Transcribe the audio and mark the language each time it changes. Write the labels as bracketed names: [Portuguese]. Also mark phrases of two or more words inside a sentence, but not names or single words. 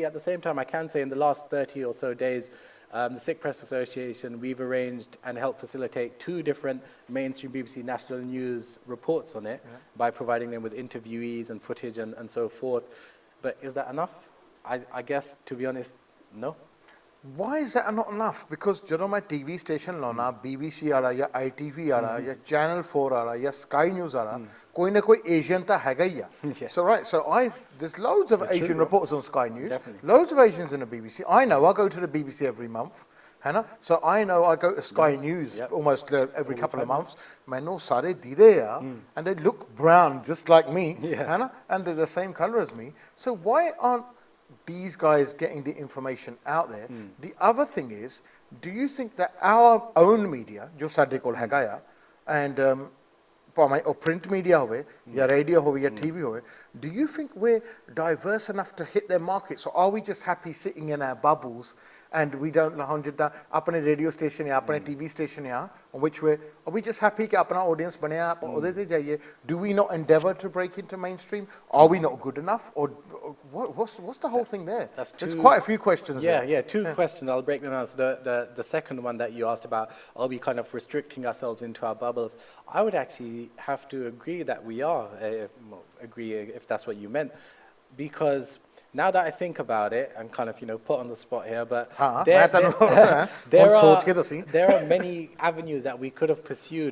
[English] At the same time, I can say in the last 30 or so days, the Sikh Press Association, we've arranged and helped facilitate 2 different mainstream BBC National News reports on it by providing them with interviewees and footage and so forth. But is that enough? I guess, to be honest, no. Why is that not enough? Because [Punjabi] ਜਦੋਂ ਮੈਂ TV station ਲਾਉਣਾ BBC ਵਾਲਾ ਜਾਂ ITV ਵਾਲਾ ਜਾਂ Channel 4 ਵਾਲਾ ਜਾਂ Sky News ਵਾਲਾ ਕੋਈ ਨਾ ਕੋਈ Asian ਤਾਂ ਹੈਗਾ ਹੀ ਆ. [English] So there's loads of Asian reporters on Sky News, loads of Asians in the BBC. I know, I go to the BBC every month. So I know I go to Sky News almost every couple of months. [Punjabi] ਮੈਨੂੰ ਸਾਰੇ ਦੀਦੇ ਆ, [English] and they look brown just like me, and they're the same color as me. So why aren't these guys getting the information out there? The other thing is, do you think that our own media, [Punjabi] ਜੋ ਸਾਡੇ ਕੋਲ ਹੈਗਾ ਆ, and ਭਾਵੇਂ ਉਹ print media ਹੋਵੇ ਜਾਂ radio ਹੋਵੇ ਜਾਂ TV ਹੋਵੇ, [English] do you think we're diverse enough to hit their markets, or are we just happy sitting in our bubbles and we don't [Punjabi] ਹੁਣ ਜਿੱਦਾਂ ਆਪਣੇ ਰੇਡੀਓ ਸਟੇਸ਼ਨ ਜਾਂ ਆਪਣੇ TV station ਆ [English] on which are we just happy [Punjabi] ਕਿ ਆਪਣਾ audience ਬਣਿਆ ਆਪਾਂ ਉਹਦੇ ਤੇ ਜਾਈਏ? [English] Do we not endeavor to break into mainstream? Are we not good enough? Or what's the whole thing there? There's quite a few questions there. Yeah, two questions. I'll break them down. So the second one that you asked about, are we kind of restricting ourselves into our bubbles? I would actually have to agree that we are, agree if that's what you meant, because now that I think about it, I'm kind of, put on the spot here, but there are many avenues that we could have pursued.